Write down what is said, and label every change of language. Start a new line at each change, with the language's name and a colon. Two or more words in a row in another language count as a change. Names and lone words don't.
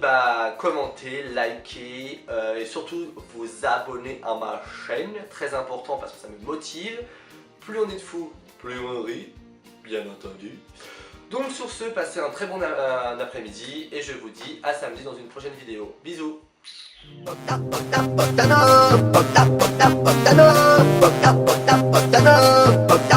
French: Bah commentez, likez et surtout vous abonner à ma chaîne, très important parce que ça me motive. Plus on est de fous, plus on rit, bien entendu. Donc sur ce, passez un très bon après-midi et je vous dis à samedi dans une prochaine vidéo. Bisous. Bogda, bogda, bogdana, bogda, bogda, bogdana, bogda, bogda, bogdana.